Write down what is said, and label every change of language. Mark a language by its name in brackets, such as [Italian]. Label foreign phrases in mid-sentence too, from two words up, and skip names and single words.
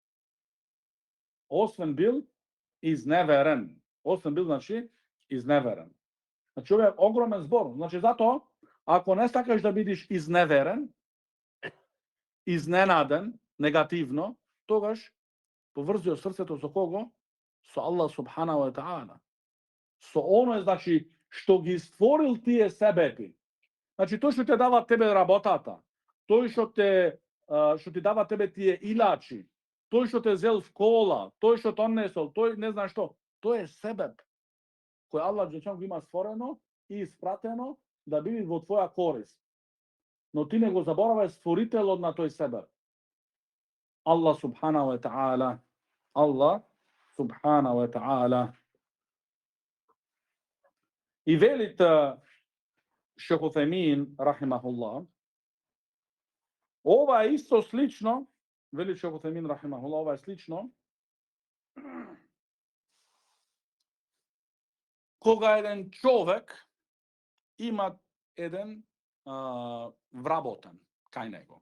[Macedonian] Освен бил изневерен. Освен бил, значи, изневерен. Значи, ова е огромен збор. Значи, затоа, ако не сакаш да бидеш изневерен, изненаден, негативно, тогаш поврзио срцето со кого? [Arabic] Со الله سبحانه وتعالى. [Macedonian] Со оној, значи, што ги створил тие себепи. Значи, тој што те дава тебе работата, тој што ти дава тебе тие илачи, тој што те зел в кола, тој што те однесол, тој не знам што, тој е себеп кој Аллах джелешан го има створено и испратено да биде во твоја корист. Но ти не го заборавај створителот на тој себеп. [Arabic] الله سبحانه وتعالى. الله سبحانه وتعالى. [Macedonian] И велит Шейх Утајмин рахимахуллах, ова е исто слично, вели Шейх Утајмин рахимахуллах, ова е слично кога еден човек има еден вработен кај него.